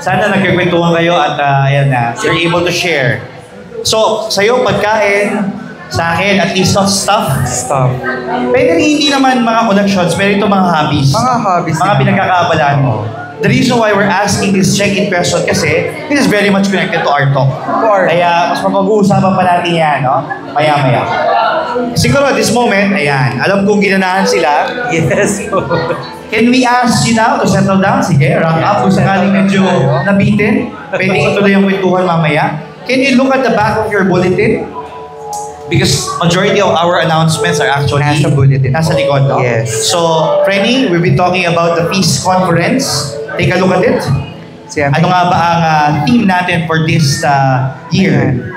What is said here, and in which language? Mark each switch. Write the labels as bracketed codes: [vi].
[tl] Sana nagkikwentuhan kayo at ayan na, [en] you're able to share. [tl] So, sa'yo, pagkain, sa akin, [en] at least not stuff. Stuff. [tl] Pwede rin hindi naman mga collections, pero ito mga hobbies. Mga hobbies. Mga pinagkakaabalaan mo. [en] The reason why we're asking this check-in question kasi this is very much connected to our talk. [tl] Kaya mas mapag-uusapan pa natin yan, no? Maya-maya. Siguro [en] at this moment, [tl] ayan, alam kong ginanahan sila. [en] Yes. Can we ask you now to settle down? [tl] Sige, wrap up. Kung sakaling medyo nabitin, pwede ituloy ang kwentuhan mamaya. [en] Can you look at the back of your bulletin? Because majority of our announcements are actually [tl] Nasa bulletin. nasa likod, no? [en] Yes. So, Frenny, we've been talking about the Peace Conference. Take a look at it. [tl] Siyempre, Ano nga ba ang theme natin [en] for this year?